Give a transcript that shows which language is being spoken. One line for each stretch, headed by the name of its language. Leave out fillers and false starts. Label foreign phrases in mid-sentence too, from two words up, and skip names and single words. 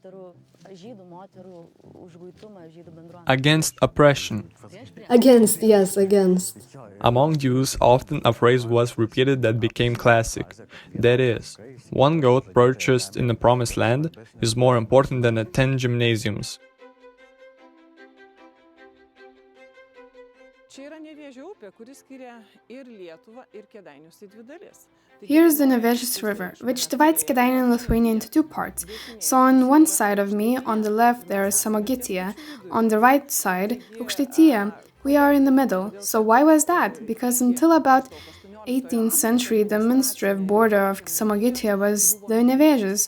English: Against oppression. Against, yes, against. Among Jews, often a phrase was repeated that became classic. That is, 1 goat purchased in the Promised Land is more important than 10 gymnasiums.
Lithuanian: Čia yra Nevėžio upė, kuri skiria ir Lietuvą, ir Kėdainius į 2 dalis.
English: Here's the Nevėžis River, which divides Kadaini and Lithuania into 2 parts. So on one side of me, on the left, there is Samogitia. On the right side, Aukštaitija. We are in the middle. So why was that? Because until about 18th century, the administrative border of Samogitia was the Nevėžis.